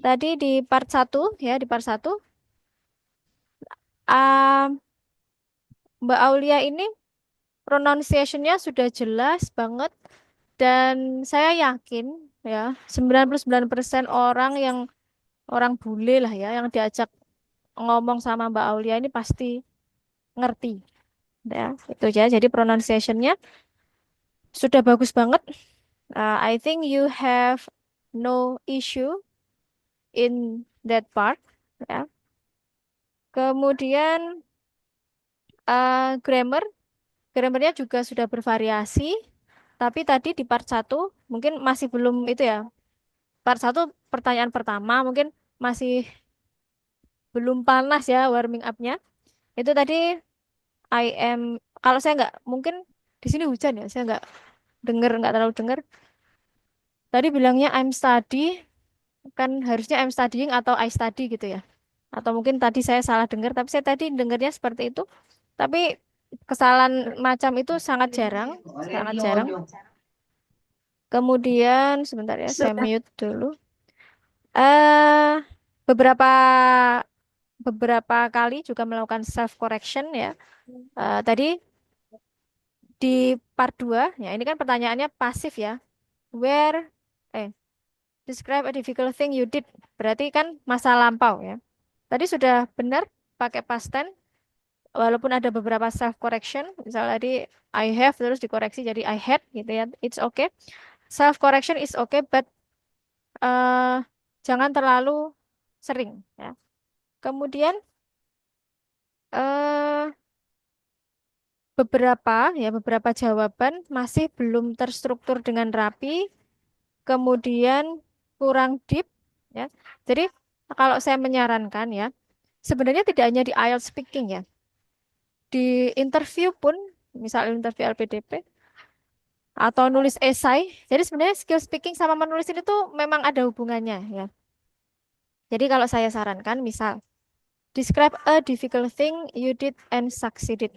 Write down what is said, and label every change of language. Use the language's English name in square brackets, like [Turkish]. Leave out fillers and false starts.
[Indonesian] tadi di part satu ya, di part satu, um, Mbak Aulia ini pronunciation-nya sudah jelas banget dan saya yakin ya, 99% orang yang orang bule lah ya, yang diajak ngomong sama Mbak Aulia ini pasti ngerti ya. Itu aja. Jadi pronunciation-nya sudah bagus banget. [English] I think you have no issue in that part. [Indonesian] Ya. Kemudian grammar, grammarnya juga sudah bervariasi. Tapi tadi di part satu mungkin masih belum itu ya. Part satu pertanyaan pertama mungkin masih belum panas ya warming up-nya. Itu tadi I am, kalau saya nggak, mungkin di sini hujan ya, saya nggak terlalu dengar. Tadi bilangnya [English] I'm study, [Indonesian] kan harusnya I'm studying atau I study gitu ya. Atau mungkin tadi saya salah dengar, tapi saya tadi dengarnya seperti itu. Tapi kesalahan macam itu sangat jarang, sangat jarang. Kemudian sebentar ya, saya mute dulu. eh beberapa beberapa kali juga melakukan self correction ya. Tadi di part 2 ya ini kan pertanyaannya pasif ya. [English] Where eh describe a difficult thing you did. [Indonesian] Berarti kan masa lampau ya. Tadi sudah benar pakai past tense walaupun ada beberapa self correction. Misalnya tadi I have terus dikoreksi jadi I had gitu ya. [English] It's okay. Self correction is okay but eh [Indonesian] jangan terlalu sering ya. Kemudian eh beberapa jawaban masih belum terstruktur dengan rapi, kemudian kurang deep ya. Jadi kalau saya menyarankan ya, sebenarnya tidak hanya di IELTS speaking ya, di interview pun, misal interview LPDP atau nulis esai. Jadi sebenarnya skill speaking sama menulis ini tuh memang ada hubungannya ya. Jadi kalau saya sarankan, misal [English] describe a difficult thing you did and succeeded.